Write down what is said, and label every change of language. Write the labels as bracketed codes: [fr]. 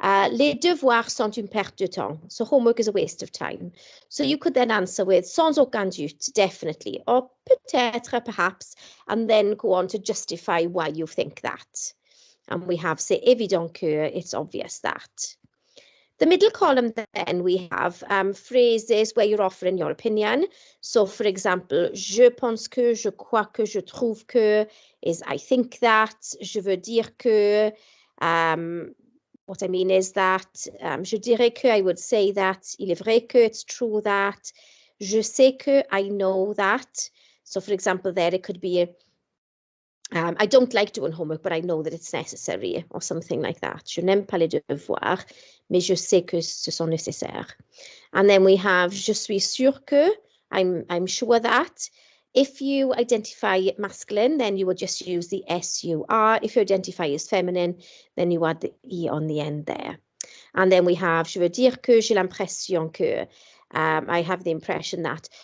[fr] Les devoirs sont une perte de temps. [en] So homework is a waste of time. So you could then answer with [fr] sans aucun doute, [en] definitely, or [fr] peut-être, [en] perhaps, and then go on to justify why you think that. And we have, [fr] c'est évident que, [en] it's obvious that. The middle column then we have phrases where you're offering your opinion. [fr] So for example, je pense que, je crois que, je trouve que is [en] I think that, [fr] je veux dire que, [en] what I mean is that, [fr] je dirais que, [en] I would say that, [fr] il est vrai que, [en] it's true that, [fr] je sais que, [en] I know that. So for example there it could be I don't like doing homework, but I know that it's necessary, or something like that. [fr] Je n'aime pas les devoirs, mais je sais que ce sont nécessaires. [en] And then we have [fr] je suis sûr que, [en] I'm sure that. If you identify masculine, then you would just use the SUR. If you identify as feminine, then you add the E on the end there. And then we have [fr] je veux dire que, j'ai l'impression que. [en] I have the impression that.